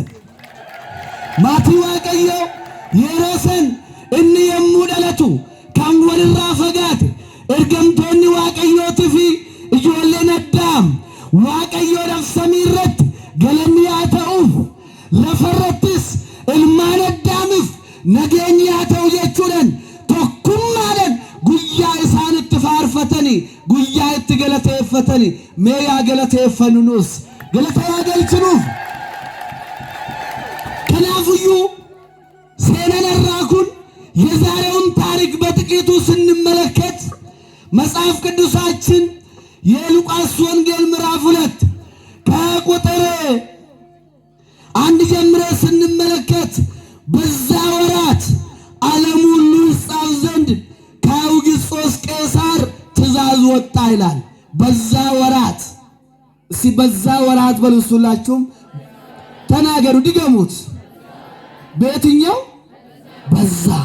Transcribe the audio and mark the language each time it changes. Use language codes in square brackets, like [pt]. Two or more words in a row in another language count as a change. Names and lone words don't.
[om] Maatii Waaqayyoo yeroo san inni yommuu dhalatu kan walirraa fagaate ergamtoonni Waaqayyootii fi ijoolleen Addaam Waaqayyoodhaaf samii irratti galanni haa ta'uuf lafarrattis ilmaan Addaamiif nageenyi haa ta'u jechuudhaan tokkummaadhaan guyyaa isaan itti faarfatanii guyyaa itti galateeffatanii mee yaa galateeffannu nus galata yaa galchinuuf. Kanaafuu seenaan irraa kun [am] የዛሬውን ታሪክ በጥቂቱ ስንመለከት መጽሐፍ ቅዱሳችን የሉቃስ ወንጌል ምዕራፍ 2 ከቁጥር 1 ጀምሮ ስንመለከት በዛ ወራት ዓለም ሁሉ ይጻፍ ዘንድ ከአውግስጦስ ቄሳር ትእዛዝ ወጣ ይላል። በዛ ወራት እስቲ በዛ ወራት በሉላችሁም ተናገሩ፣ ድገሙት። በየትኛው በዛ